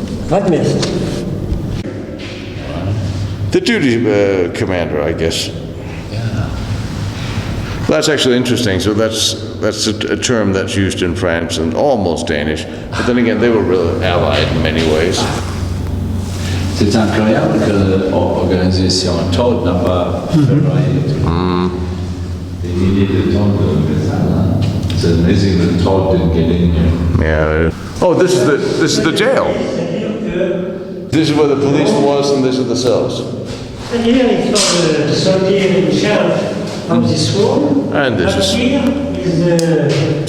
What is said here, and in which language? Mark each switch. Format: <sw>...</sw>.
<en>What next? The duty commander, I guess. Yeah. That's actually interesting. So that's a term that's used in France and almost Danish. But then again, they were really allied in many ways.</en> <fr>C'est incroyable que l'organisation TOD n'a pas ferraillé des milliers de tonnes de métal.</fr> <en>It's amazing that TOD didn't get in here. Yeah. Oh, this is the jail. This is where the police was, and this are the cells. And here is for the soldier in charge of this room. And this is Here is the</en>